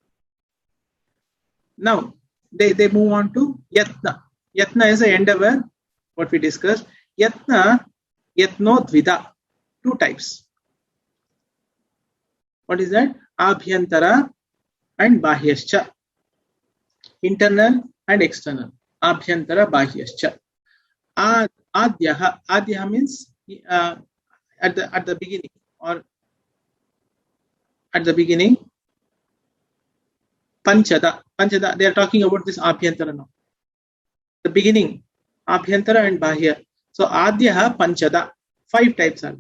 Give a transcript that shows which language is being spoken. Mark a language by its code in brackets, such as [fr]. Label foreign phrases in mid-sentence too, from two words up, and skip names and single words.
[en] Now, they move on to Yatna. Yatna is the endeavor, what we discussed. [sa] Yatna, Yatno Dvida, [en] two types. What is that? [sa] Abhyantara and Bahyascha. [en] Internal and external. [sa] Abhyantara, Bahyascha. [en] Adyaha means at the beginning, or at the beginning. Panchada, they are talking about this Abhyantara now. The beginning, Abhyantara and Bahya. So [sa] Adyaha Panchada, [en] 5 types are there.